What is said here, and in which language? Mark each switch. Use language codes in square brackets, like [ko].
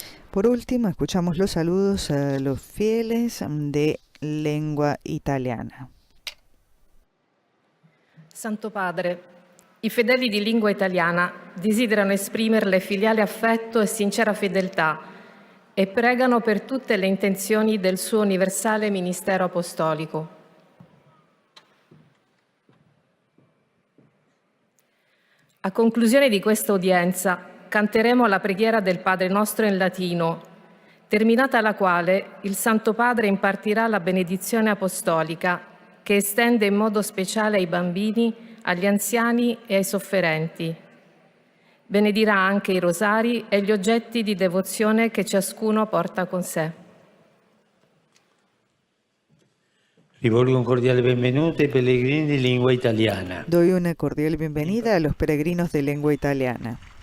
[es] Por último, escuchamos los saludos a los fieles de lengua italiana. [it] Santo Padre, i fedeli di lingua italiana desiderano esprimerle filiale affetto e sincera fedeltà e pregano per tutte le intenzioni del suo universale ministero apostolico. A conclusione di questa udienza canteremo la preghiera del Padre nostro in latino, terminata la quale il Santo Padre impartirà la benedizione apostolica che estende in modo speciale ai bambini, agli anziani e ai sofferenti. Benedirà anche i rosari e gli oggetti di devozione che ciascuno porta con sé. Rivolgo un cordiale benvenuto ai pellegrini di lingua italiana. [es] Doy una cordial bienvenida a los peregrinos de lengua italiana.